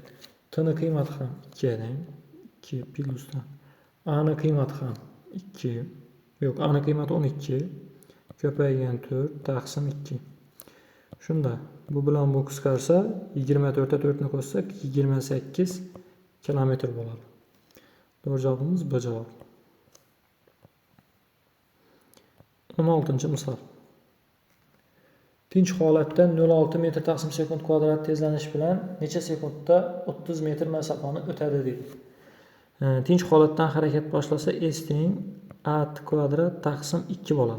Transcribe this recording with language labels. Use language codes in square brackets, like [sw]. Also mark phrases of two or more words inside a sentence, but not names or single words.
[uz] T ni qiymati ham 2 teng 2 plyusdan A ni qiymati ham 2. Yo'q, A ni qiymati 12 ko'paygan 4 taqsim 2. Shunda bu bilan bu qisqarsa 24 ga 4 ni qo'shsak 28 kilometr bo'ladi. [tr] Doğru cevabımız B cevabı. [uz] 16-misol. Tinch holatda 0,6 metr taqsim sekund kvadrat tezlanish bilan necha sekundda 30 metr masofani o'tadi deydi. Tinch holatdan harakat boshlasa S teng A kvadrat taqsim 2 bo'ladi.